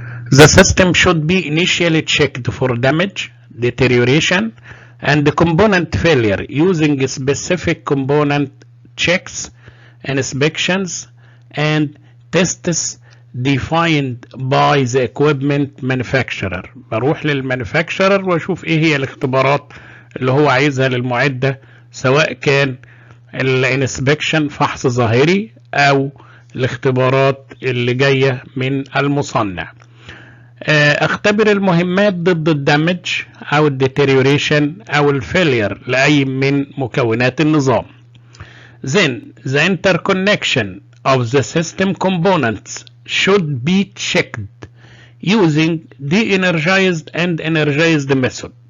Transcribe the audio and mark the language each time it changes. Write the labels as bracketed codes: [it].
[en] The system should be initially checked for damage, deterioration, and component failure using specific component checks, inspections, and tests defined by the equipment manufacturer. [ar] بروح للمانيفاكتشرر واشوف ايه هي الاختبارات اللي هو عايزها للمعدة، سواء كان الانسبكشن فحص ظاهري او الاختبارات اللي جاية من المصنع. اختبر المهمات ضد الدمج او الديتيريوريشن او الفيلير لأي من مكونات النظام. [en] Then the interconnection of the system components should be checked using de-energized and energized method.